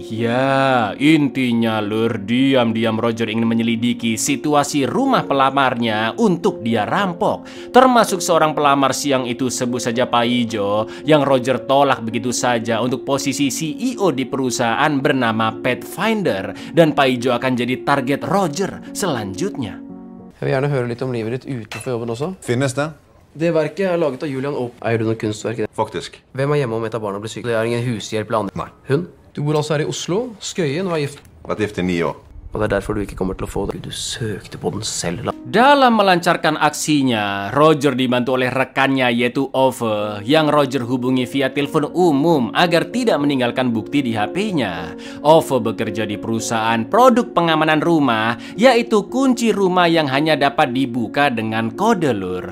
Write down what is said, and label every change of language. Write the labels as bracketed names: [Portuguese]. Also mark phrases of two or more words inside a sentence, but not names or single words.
[Indonesian] Ya, intinya lur, diam-diam Roger ingin menyelidiki situasi rumah pelamarnya untuk dia rampok, termasuk seorang pelamar siang itu, sebut saja Paijo, yang Roger tolak begitu saja untuk posisi CEO di perusahaan bernama Pathfinder, dan Paijo akan jadi target Roger selanjutnya. [Norwegian] Jeg vil gjerne høre litt om livet ditt utenfor jobben også. Finnes det? Det verket er laget av Julian Opp. Eier du noe kunstverk? Faktisk. Hvem er hjemme om et av barna blir syk? Det er ingen hushjelp eller andre? Nei. Hun? Du bor altså her i Oslo, Skøyen, og er gift. Vært gift i 9 år. Og det er derfor du ikke kommer til å få det. Du søkte på den selv, da. [Indonesian] Dalam melancarkan aksinya, Roger dibantu oleh rekannya yaitu Ove, yang Roger hubungi via telepon umum agar tidak meninggalkan bukti di HP-nya. Ove bekerja di perusahaan produk pengamanan rumah, yaitu kunci rumah yang hanya dapat dibuka dengan kode lur.